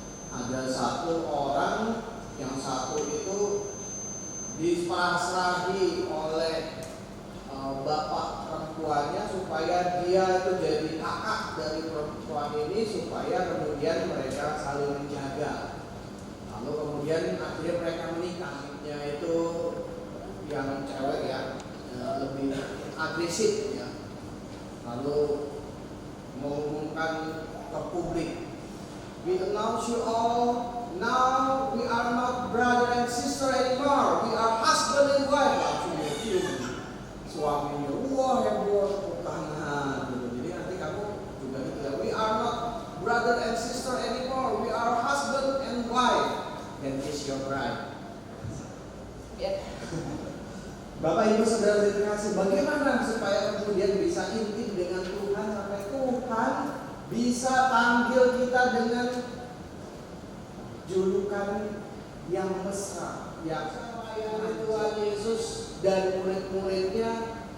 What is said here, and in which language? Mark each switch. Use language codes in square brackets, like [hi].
[id] Ada satu orang, yang satu itu dipasrahi oleh bapak perempuannya supaya dia itu jadi kakak dari perempuan ini, supaya kemudian mereka saling menjaga. Lalu kemudian akhirnya mereka menikah. Itu yang cewek ya lebih agresif ya. Lalu mengumumkan ke publik, [en] we announce you all, now we are not brother and sister anymore, we are husband and wife. [id] Langsung dia suaminya, wah heboh, tangan gitu. Jadi nanti kamu juga gitu ya, [en] we are not brother and sister anymore, we are husband and wife, and kiss your bride. [id] Ya. Bapak Ibu Saudara terkasih, bagaimana supaya kemudian bisa intim dengan Tuhan sampai Tuhan bisa panggil kita dengan julukan yang mesra, yang melayani Tuhan Yesus dan murid-muridnya.